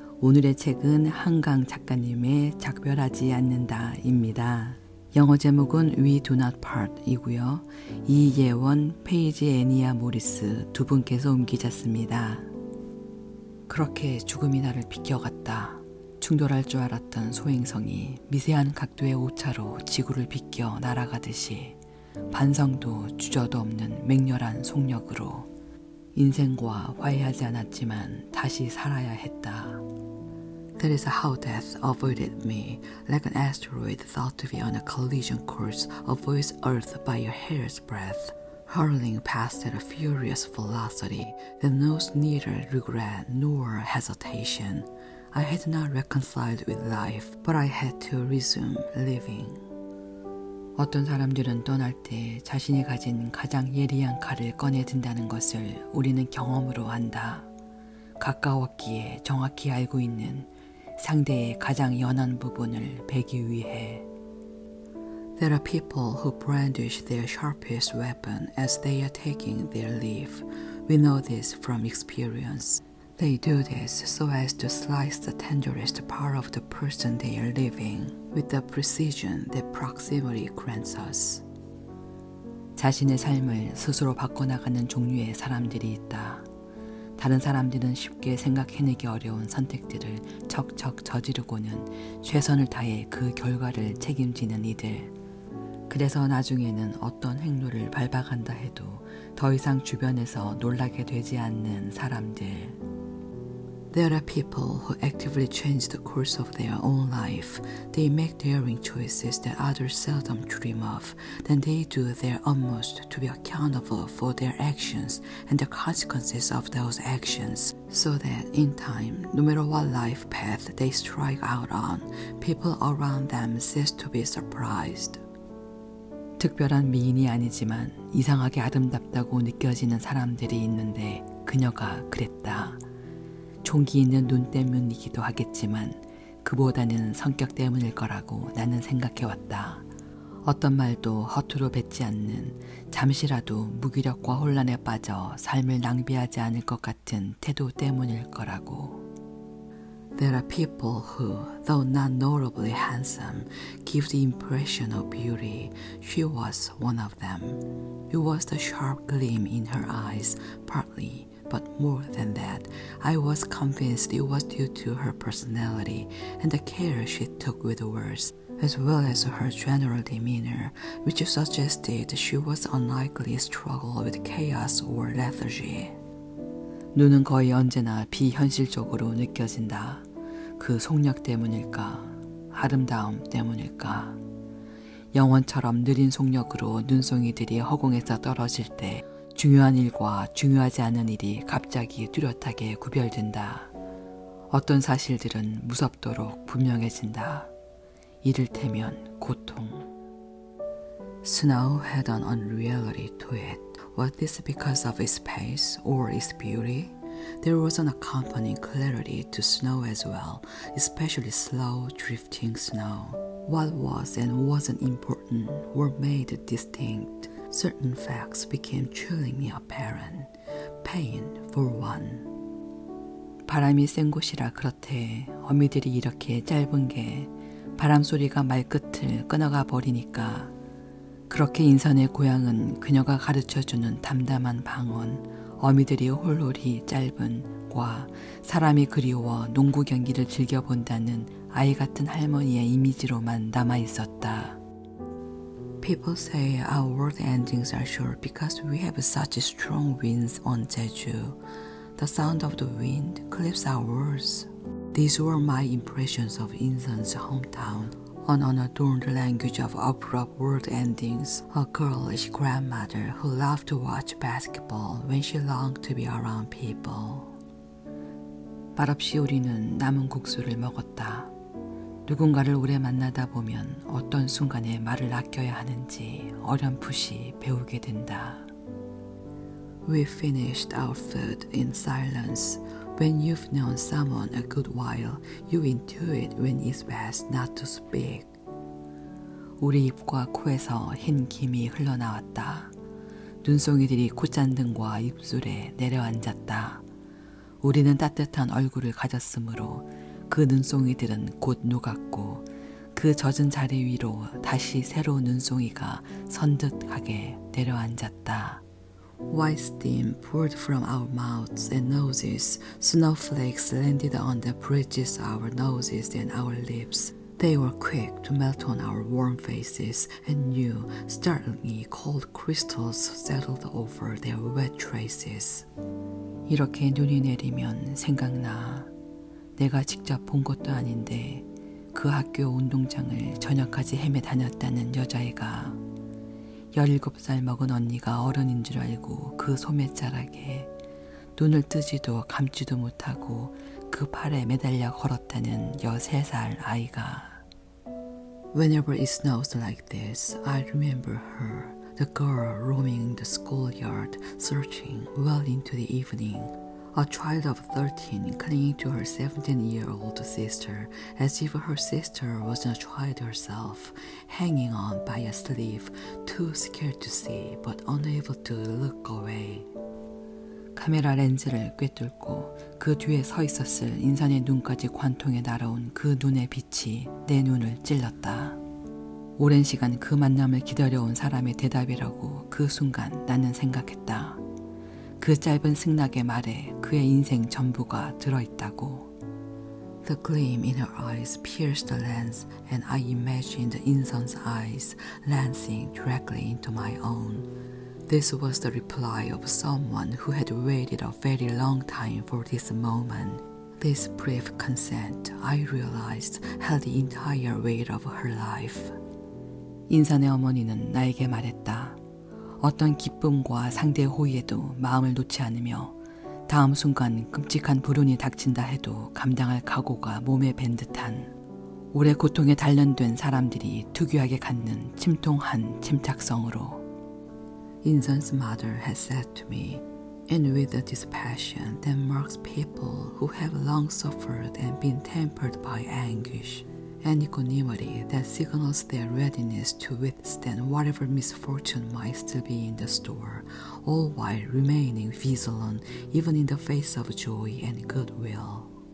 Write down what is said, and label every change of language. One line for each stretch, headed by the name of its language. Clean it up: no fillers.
Korean: 오늘의 책은 한강 작가님의 작별하지 않는다입니다. 영어 제목은 We Do Not Part 이고요. 이예원, 페이지 애니아 모리스 두 분께서 옮기셨습니다. 그렇게 죽음이 나를 비껴갔다. 충돌할 줄 알았던 소행성이 미세한 각도의 오차로 지구를 비껴 날아가듯이 반성도 주저도 없는 맹렬한 속력으로 인생과 화해하지 않았지만 다시 살아야 했다.
English: That is how death avoided me, like an asteroid thought to be on a collision course avoids Earth by a hair's breadth, hurling past at a furious velocity that knows neither regret nor hesitation. I had not reconciled with life, but I had to resume living.
Korean: 어떤 사람들은 떠날 때 자신이 가진 가장 예리한 칼을 꺼내 든다는 것을 우리는 경험으로 안다. 가까웠기에 정확히 알고 있는 상대의 가장 연한 부분을 베기 위해.
English: There are people who brandish their sharpest weapon as they are taking their leave. We know this from experience. They do this so as to slice the tenderest part of the person they are leaving with the precision that proximity grants us.
Korean: 자신의 삶을 스스로 바꿔나가는 종류의 사람들이 있다. 다른 사람들은 쉽게 생각해내기 어려운 선택들을 척척 저지르고는 최선을 다해 그 결과를 책임지는 이들. 그래서 나중에는 어떤 행로를 밟아간다 해도 더 이상 주변에서 놀라게 되지 않는 사람들.
English: There are people who actively change the course of their own life. They make daring choices that others seldom dream of. Then they do their utmost to be accountable for their actions and the consequences of those actions, so that in time, no matter what life path they strike out on, people around them cease to be surprised.
Korean: 특별한 미인이 아니지만 이상하게 아름답다고 느껴지는 사람들이 있는데 그녀가 그랬다. 총기 있는 눈 때문이기도 하겠지만 그보다는 성격 때문일 거라고 나는 생각해왔다. 어떤 말도 허투루 뱉지 않는 잠시라도 무기력과 혼란에 빠져 삶을 낭비하지 않을 것 같은 태도 때문일 거라고.
English: There are people who, though not notably handsome, give the impression of beauty. She was one of them. It was the sharp gleam in her eyes, partly. But more than that, I was convinced it was due to her personality and the care she took with words, as well as her general demeanor, which suggested she was unlikely to struggle with chaos or lethargy.
Korean: 눈은 거의 언제나 비현실적으로 느껴진다. 그 속력 때문일까? 아름다움 때문일까? 영원처럼 느린 속력으로 눈송이들이 허공에서 떨어질 때 중요한 일과 중요하지 않은 일이 갑자기 뚜렷하게 구별된다. 어떤 사실들은 무섭도록 분명해진다. 이를테면 고통.
English: Snow had an unreality to it. Was this because of its pace or its beauty? There was an accompanying clarity to snow as well, especially slow, drifting snow. What was and wasn't important were made distinct. Certain facts became chillingly apparent. Pain, for one.
Korean: 바람이 센 곳이라 그렇대. 어미들이 이렇게 짧은 게 바람 소리가 말끝을 끊어가 버리니까. 그렇게 인선의 고향은 그녀가 가르쳐주는 담담한 방언, 어미들이 홀홀이 짧은 과 사람이 그리워 농구 경기를 즐겨본다는 아이 같은 할머니의 이미지로만 남아있었다.
English: People say our world endings are short because we have such strong winds on Jeju. The sound of the wind clips our words. These were my impressions of Insun's hometown, an unadorned language of abrupt world endings, a girlish grandmother who loved to watch basketball when she longed to be around people.
Korean: 말없이 우리는 남은 국수를 먹었다. 누군가를 오래 만나다 보면 어떤 순간에 말을 아껴야 하는지 어렴풋이 배우게 된다.
English: We finished our food in silence. When you've known someone a good while, you intuit when it's best not to speak.
Korean: 우리 입과 코에서 흰 김이 흘러나왔다. 눈송이들이 콧잔등과 입술에 내려앉았다. 우리는 따뜻한 얼굴을 가졌으므로 그 눈송이들은 곧 녹았고 그 젖은 자리 위로 다시 새로운 눈송이가 선듯하게 내려앉았다.
English: White steam poured from our mouths and noses. Snowflakes landed on the bridges of our noses and our lips. They were quick to melt on our warm faces, and new, startlingly cold crystals settled over their wet traces.
Korean: 이렇게 눈이 내리면 생각나. 내가 직접 본 것도 아닌데 그 학교 운동장을 저녁까지 헤매 다녔다는 여자애가 17살 먹은 언니가 어른인 줄 알고 그 소매자락에 눈을 뜨지도 감지도 못하고 그 팔에 매달려 걸었다는 13살 아이가.
English: Whenever it snows like this, I remember her, the girl roaming the schoolyard, searching well into the evening. A child of 13 clinging to her 17-year-old sister as if her sister wasn't a child herself, hanging on by a sleeve, too scared to see but unable to look away.
Korean: 카메라 렌즈를 꿰뚫고 그 뒤에 서 있었을 인선의 눈까지 관통해 날아온 그 눈의 빛이 내 눈을 찔렀다. 오랜 시간 그 만남을 기다려온 사람의 대답이라고 그 순간 나는 생각했다. 그 짧은 승낙의 말에 그의 인생 전부가 들어있다고.
English: The gleam in her eyes pierced the lens, and I imagined Inson's eyes lancing directly into my own. This was the reply of someone who had waited a very long time for this moment. This brief consent, I realized, held the entire weight of her life.
Korean: 인선의 어머니는 나에게 말했다. 어떤 기쁨과 상대의 호의에도 마음을 놓지 않으며 다음 순간 끔찍한 불운이 닥친다 해도 감당할 각오가 몸에 밴 듯한 오래 고통에 단련된 사람들이 특유하게 갖는 침통한 침착성으로.
English: Inson's mother had said to me, and with a dispassion that marks people who have long suffered and been tempered by anguish, an equanimity that signals their readiness to withstand whatever misfortune might still be in the store, all while remaining vigilant even in the face of joy and goodwill.